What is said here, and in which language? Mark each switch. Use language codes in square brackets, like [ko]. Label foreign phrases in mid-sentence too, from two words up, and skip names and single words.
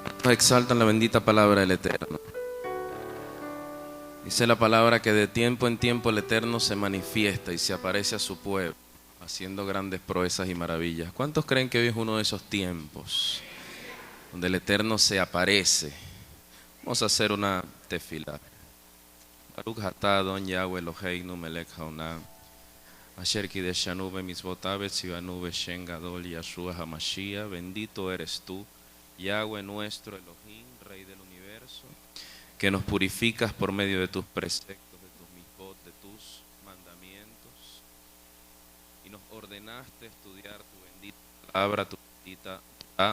[es] exaltan la bendita palabra del Eterno. Dice la palabra que de tiempo en tiempo el Eterno se manifiesta y se aparece a su pueblo, haciendo grandes proezas y maravillas. ¿Cuántos creen que hoy es uno de esos tiempos donde el Eterno se aparece? Vamos a hacer una tefilá. [he] ברוך אתה אדון Yahweh אלוהינו מלך העולם, אשר קדשנו במצוותיו וצוונו בשם גדול Yahshua HaMashiach. [es] Bendito eres tú, Yahweh nuestro Elohim, Rey del universo, que nos purificas por medio de tus preceptos, de tus mitzvot, de tus mandamientos, y nos ordenaste estudiar tu bendita palabra, tu bendita Torah.